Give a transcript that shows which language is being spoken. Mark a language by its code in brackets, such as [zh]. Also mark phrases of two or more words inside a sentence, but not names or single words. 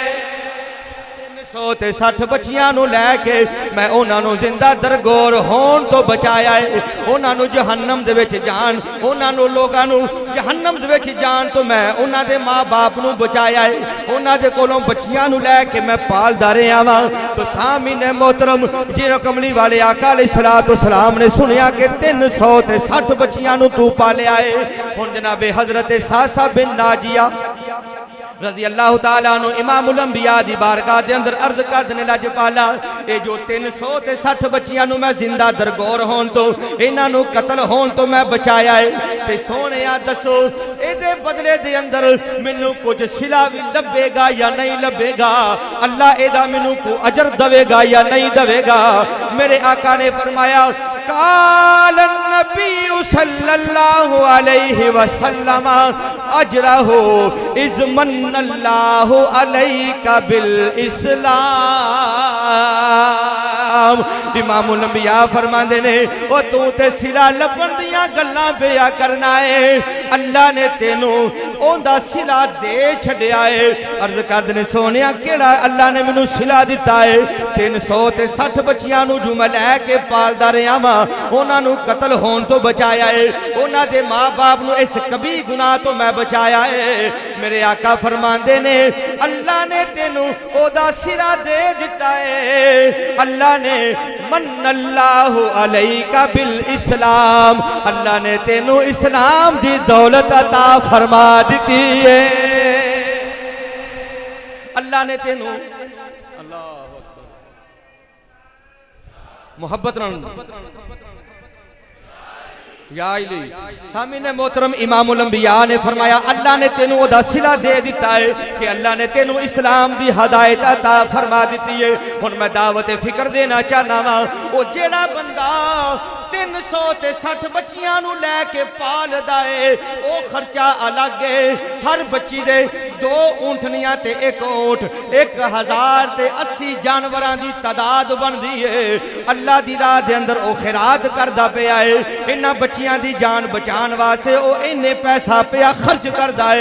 [pa] 360 بچیاں نو لے کے میں انہاں نو زندہ درگور ہون تو بچایا ہے انہاں نو جہنم دے وچ جان انہاں نو لوگاں نو جہنم دے وچ جان تو میں انہاں دے ماں باپ نو بچایا ہے انہاں دے کولوں بچیاں نو لے کے میں پالدا رہیا وا تو سامعین محترم جنہوں کملی والے آقا [ar] علیہ السلام [pa] نے سنیا کہ 360 بچیاں نو تو پالیا ہے ہن جناب حضرت ساسا بن ناجیہ [ar] رضی اللہ تعالیٰ عنہ [pa] امام الانبیاء دی بارگاہ دے اندر عرض کردنے لاجپالا اے جو 360 بچیاں نو میں زندہ درگور ہون تو انہاں نو قتل ہون تو میں بچایا ہے تے سونیا دسو اے دے بدلے دے اندر مینوں کچھ صلہ وی لبے گا یا نہیں لبے گا اللہ اے دا مینوں کو اجر دے گا یا نہیں دے گا میرے آقا نے فرمایا [ar] قال النبی صلی اللہ علیہ وسلم اجرہ اذ من اللہ علیک بالاسلام [pa] امام الانبیاء فرماندے نے او تو تے صلہ لبن دیاں گلاں بیا کرنا ہے اللہ نے تینوں اوندا صلہ دے چھڈیا ہے عرض کردے سونیا کیڑا اللہ نے مینوں صلہ دتا ہے 360 بچیاں نو جو میں لے کے پالدا رہیا وا انہاں نو قتل ہون تو بچایا ہے انہاں دے ماں باپ نو اس کبھی گناہ تو میں بچایا ہے میرے آقا فرماندے نے اللہ نے تینوں او دا صلہ دے دتا ہے اللہ نے [ar] من اللہ علیک بالاسلام [pa] اللہ نے تینوں اسلام دی دولت عطا فرما دیتی ہے اللہ نے تینوں اللہ محبت یا علی سامعین محترم امام الانبیاء نے فرمایا اللہ نے تینوں او دا صلہ دے دیتا ہے کہ اللہ نے تینوں اسلام دی ہدایت عطا فرما دیتی ہے ہن میں دعوت فکر دینا چاہنا وا او جیڑا بندہ 360 بچیاں نوں لے کے پالدا ہے، او خرچہ الگ ہے. ہر بچی دے 2 اونٹنیاں تے 1 اونٹ 1080 جانوراں دی تعداد بندی ہے. اللہ دی راہ دے اندر او خیرات کردا پیا ہے. انہاں بچیاں دی جان بچان واسطے او اینے پیسہ پیا خرچ کردا ہے.